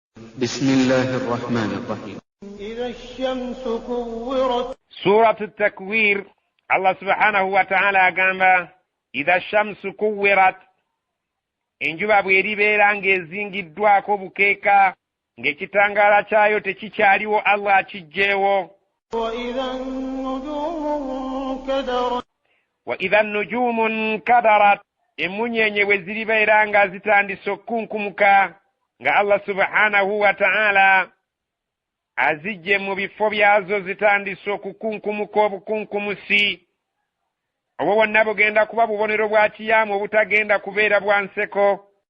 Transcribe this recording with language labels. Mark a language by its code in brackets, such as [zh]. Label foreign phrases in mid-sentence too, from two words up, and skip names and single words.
[ar] بسم الله الرحمن الرحيم. إذا الشمس كورت. سورة التكوير. الله سبحانه وتعالى قام إذا الشمس كورت [lg] enjuba bweribeera ng'ezingiddwako bukeeka ng'ekitangaala kyayo tekikyaliwo Allah akigjeewo. [ar] وإذا النجوم انكدرت [lg] emunyenye bwe ziribeera nga zitandise okukunkumuka nga Allah [ar] سبحانه وتعالى [lg] azijje mu bifo byazo zitandise okukunkumuka obukunkumusi obwo bwonna bugenda kuba bubonero bwa kiyaamu obutagenda kubeera bwa nseko.